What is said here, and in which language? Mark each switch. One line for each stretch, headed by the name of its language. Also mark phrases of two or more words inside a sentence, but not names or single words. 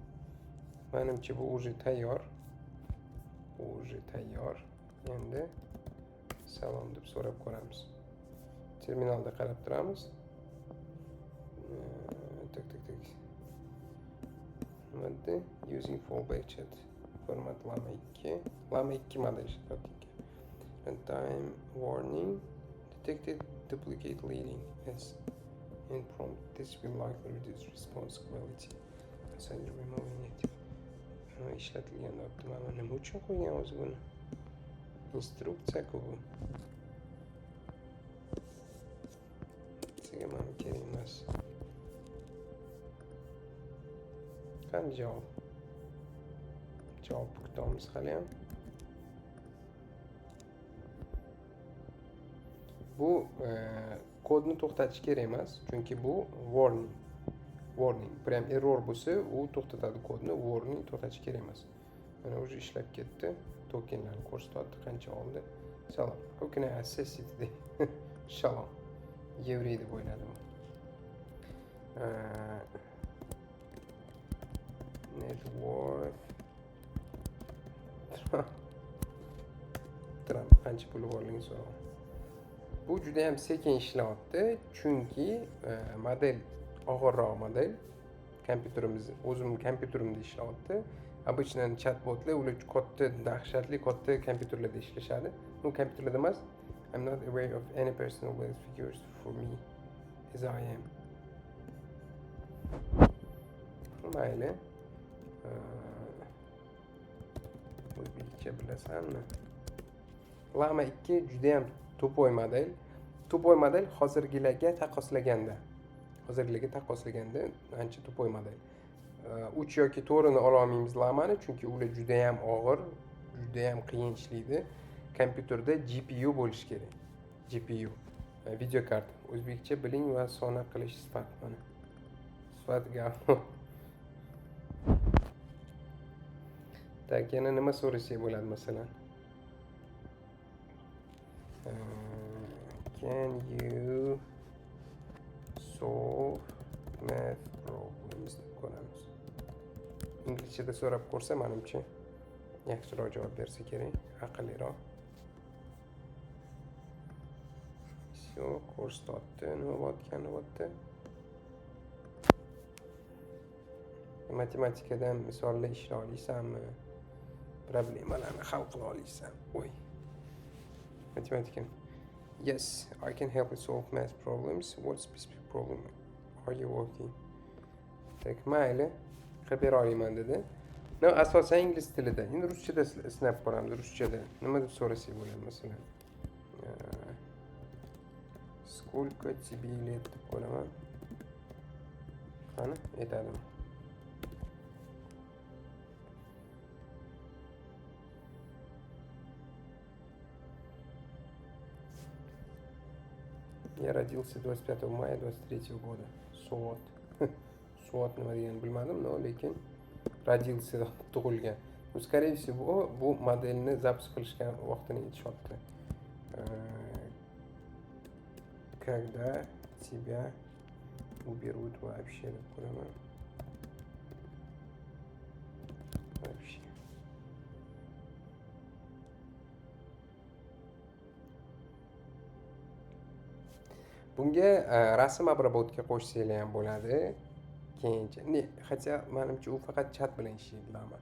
Uzbek: Menimcha bu уже tayyor. Endi salom deb so'rab ko'ramiz. Terminalda qarab turamiz.
English: Nima using fallback chat format Llama 2 model ishlatyapti. Runtime warning detected duplicate leading as in prompt. This will likely reduce response quality. So removing it.
Uzbek: Ishlatilgan optimum nima uchun qo'ygan o'zi buni? Instruksiya-ku bu. Sizga mana kerak emas. Qani javob kutamiz hali ham. Bu kodni to'xtatish kerak emas, chunki bu warning. Prям error bo'lsa, u to'xtatadi kodni, warning to'xtatish kerak emas. Mana o'zi ishlab ketdi. Tokenlarni ko'rsatdi, qancha oldi. Salom.
English: How can I access it today?
Uzbek: Shalom. Yevrey deb o'yladim. Network. Trump qancha puli borligini so'rayman. Bu juda ham sekin ishlayapti, chunki model og'irroq model. O'zimning kompyuterimda ishlayapti. Обычно chatbotlar ular dahshatli katta kompyuterlarda ishlashadi. Bu kompyuterlarda emas.
English: I'm not aware of any personal wealth figures for me as I am.
Uzbek: Mayli. O'zbekcha bilasanmi? Llama 2 juda ham to'poy model. To'poy model hozirgilarga taqqoslaganda ancha to'poy model. 3 yoki 4 ni ola olmaymiz Lamani, chunki ular juda ham og'ir, juda ham qiyin ishlaydi. Kompyuterda GPU bo'lishi kerak. GPU, video karta. O'zbekcha biling va sona qilish sifat mana. Sifatga. Tak, yana nima so'rasak bo'ladi masalan?
English: Can you solve math problems
Uzbek: deb ko'ramiz. Inglizchada so'rab ko'rsa, menimcha yaxshiroq javob bersa kerak, aqlliroq. Все, ko'rsatdi, nima bo'tdi? Matematikadan misollar ishlay olaysanmi? Problemalarni hal qila olaysanmi? Voy. Matematika.
English: Yes, I can help you solve math problems. What specific problem are you working?
Uzbek: Tak, mayli. Qilib bera olaman dedi. No, asosan ingliz tilida. Endi ruschada sinab ko'ramiz, ruschada. Nima deb so'rasak bo'ladi masalan?
Russian: Сколько тебе лет
Uzbek: deb qo'yaman. Qani, aytadimi?
Russian: Я родился 25 мая 23 года.
Uzbek: Soat. Soat nima deganini bilmadim, но lekin родился tug'ilgan.
Russian: Скорее всего,
Uzbek: bu modelni запуск qilishgan vaqtini aytishyapti.
Russian: Когда тебя уберут вообще,
Uzbek: deb qo'yaman. Вообще. Bunga rasm обработка qo'shsanglar ham bo'ladi. Keyincha. Хотя menimcha u faqat chat bilan ishlaydi lama.